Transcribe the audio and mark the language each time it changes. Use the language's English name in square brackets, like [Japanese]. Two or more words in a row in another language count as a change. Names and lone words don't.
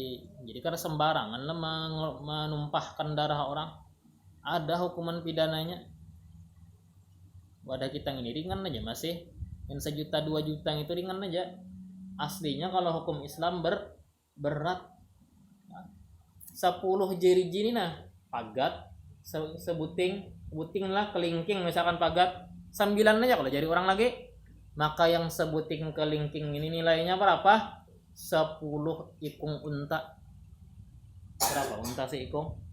[Indonesian] Jadi karena sembarangan menumpahkan darah orang, ada hukuman pidananya. [Banjar] Wadah kita ini ringan aja masih. [Indonesian] Yang 1 juta 2 juta itu ringan aja. Aslinya kalau hukum Islam berat. [Banjar] 10 jeri nah pagat sebuting lah, kelingking misalkan pagat 9 aja kalau jadi orang lagi. [Indonesian] Maka yang sebuting kelingking ini nilainya berapa? 10 ikung unta. Berapa unta sih ikung?